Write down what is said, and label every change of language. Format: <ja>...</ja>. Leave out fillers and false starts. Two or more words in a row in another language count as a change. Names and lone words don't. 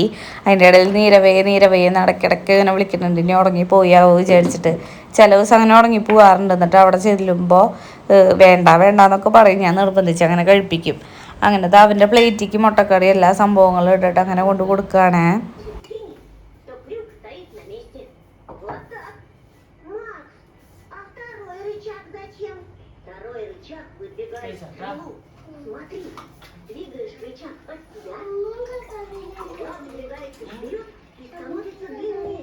<ml>അതിൻ്റെ ഇടയിൽ നീരവേ നടക്കിടക്ക് ഇങ്ങനെ വിളിക്കുന്നുണ്ട്. ഇനി ഉറങ്ങിപ്പോയാവോ വിചാരിച്ചിട്ട് ചില ദിവസം അങ്ങനെ ഉറങ്ങി പോകാറുണ്ട്. എന്നിട്ട് അവിടെ ചെല്ലുമ്പോൾ വേണ്ടെന്നൊക്കെ പറയും. ഞാൻ നിർബന്ധിച്ച് അങ്ങനെ കഴിപ്പിക്കും. അങ്ങനത്തെ അവൻ്റെ പ്ലേറ്റിക്ക് മുട്ടക്കറി എല്ലാ സംഭവങ്ങളും ഇട്ടിട്ട് അങ്ങനെ കൊണ്ട് കൊടുക്കുകയാണേ.</ml> <ru>Смотри, двигаешь рычаг под себя, выдвигается вперед и становится длиннее.</ru>